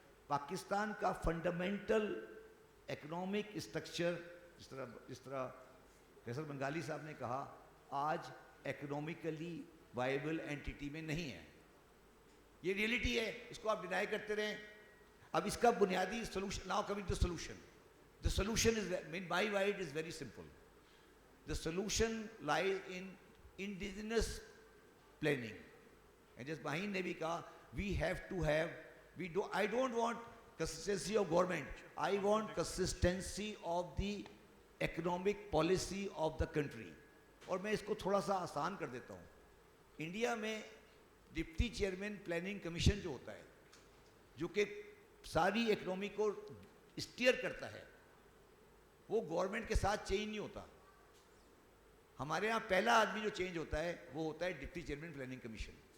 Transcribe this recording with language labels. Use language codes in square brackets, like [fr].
[hi] पाकिस्तान का fundamental economic structure जिस तरह कैसर बंगाली साहब ने कहा, आज इकोनॉमिकली वायबल एंटिटी में नहीं है. ये रियलिटी है, इसको आप डिनाई करते रहें. अब इसका बुनियादी solution, now coming to solution, the solution is in my wide is very simple. [en] The solution lies in indigenous planning. And जैसे माहीन ने भी कहा, we have to have, I don't want consistency of government, I want consistency of the economic policy of the country. [hi] और मैं इसको थोड़ा सा आसान कर देता हूँ. इंडिया में डिप्टी चेयरमैन प्लानिंग कमीशन जो होता है, जो कि सारी इकोनॉमी को स्टीयर करता है, वो गवर्नमेंट के साथ चेंज नहीं होता. हमारे यहाँ पहला आदमी जो चेंज होता है वो होता है डिप्टी चेयरमैन प्लानिंग कमीशन.